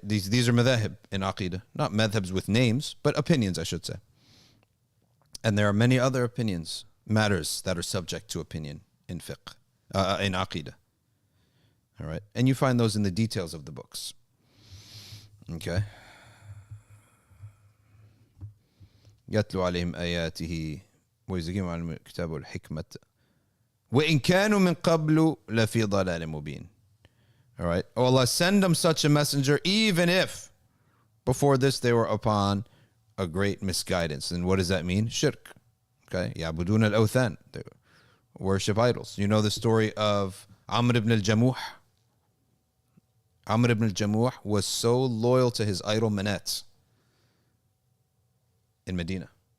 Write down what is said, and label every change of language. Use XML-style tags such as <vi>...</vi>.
<en>These are madhab in aqidah. Not madhabs with names, but opinions, I should say. And there are many other opinions, matters that are subject to opinion in fiqh, in aqidah. All right. And you find those in the details of the books. Okay.</en> <ar>يتلو عليهم آياته ويزكيهم على الكتاب والحكمة وإن كانوا من قبل لفي ضلال مبين.</ar> <en>All right. Oh Allah, send them such a messenger even if before this they were upon a great misguidance. And what does that mean? Shirk. Okay.</en> <ar>يعبدون الأوثان.</ar> <en>They worship idols. You know the story of Amr ibn al-Jamuh. Amr ibn al-Jamuh was so loyal to his idol Manat in Medina.</en>